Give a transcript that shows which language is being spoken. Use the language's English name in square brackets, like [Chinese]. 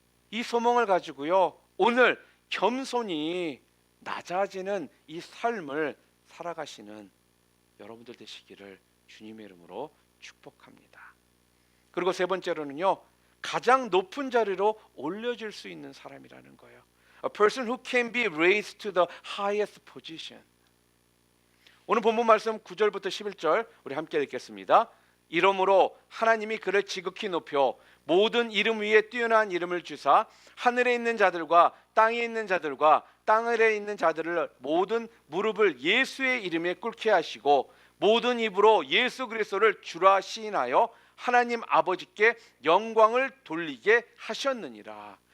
[Korean] 이 소망을 가지고요 오늘 겸손히 낮아지는 이 삶을 살아가시는 여러분들 되시기를 주님의 이름으로 축복합니다. 그리고 세 번째로는요 가장 높은 자리로 올려질 수 있는 사람이라는 거예요. [English] A person who can be raised to the highest position. [Korean] 오늘 본문 말씀 9절부터 11절 우리 함께 읽겠습니다. 이러므로 하나님이 그를 지극히 높여 모든 이름 위에 뛰어난 이름을 주사 하늘에 있는 자들과 땅에 있는 자들과 땅 아래에 있는 자들을 모든 무릎을 예수의 이름에 꿇게 하시고 모든 입으로 예수 그리스도를 주라 시인하여 하나님 아버지께 영광을 돌리게 하셨느니라.